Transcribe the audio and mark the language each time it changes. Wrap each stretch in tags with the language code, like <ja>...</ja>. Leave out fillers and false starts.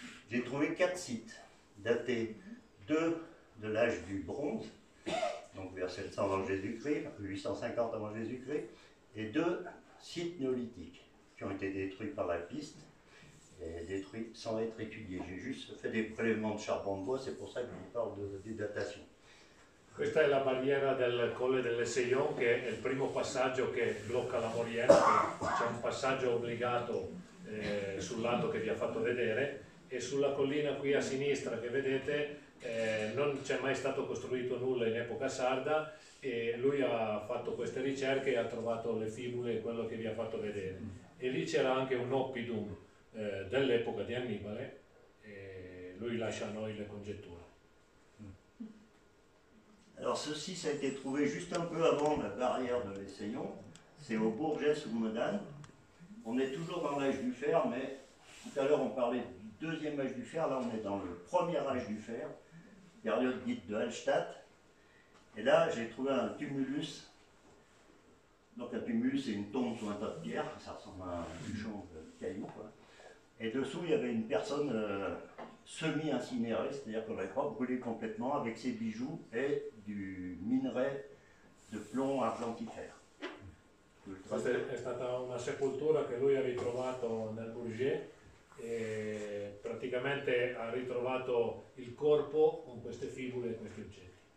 <fr>J'ai trouvé 4 sites, datés 2 de l'âge du bronze, donc vers 700 avant Jésus-Christ, 850 avant Jésus-Christ, et 2 sites néolithiques qui ont été détruits par la piste, et détruits sans être étudiés. J'ai juste fait des prélèvements de charbon de bois, c'est pour ça que je vous parle des datations.</fr> <it>Questa è la barriera del Colle dell'Esseion, che è il primo passaggio che blocca la Maurienne. C'è un passaggio obbligato sul lato che vi ha fatto vedere, e sulla collina qui a sinistra che vedete non c'è mai stato costruito nulla in epoca sarda, e lui ha fatto queste ricerche e ha trovato le fibule, quello che vi ha fatto vedere. E lì c'era anche un oppidum dell'epoca di Annibale, e lui lascia a noi le congetture.</it> <fr>Alors ceci, ça a été trouvé juste un peu avant la barrière de l'Esseion, c'est au Bourget-sous-Modane. On est toujours dans l'âge du fer, mais tout à l'heure on parlait du deuxième âge du fer, là on est dans le premier âge du fer, période dite de Hallstatt. Et là j'ai trouvé un tumulus. Donc un tumulus c'est une tombe sous un tas de pierre, ça ressemble à un bûchon de cailloux, quoi. Et dessous il y avait une personne semi-incinérée, c'est-à-dire qu'on l'avait pas brûlé complètement, avec ses bijoux et du minerai de plomb argentifère.</fr> <it>Questa è stata una sepoltura che lui ha ritrovato nel Bourget, e praticamente ha ritrovato il corpo con queste fibule e questi oggetti.</it>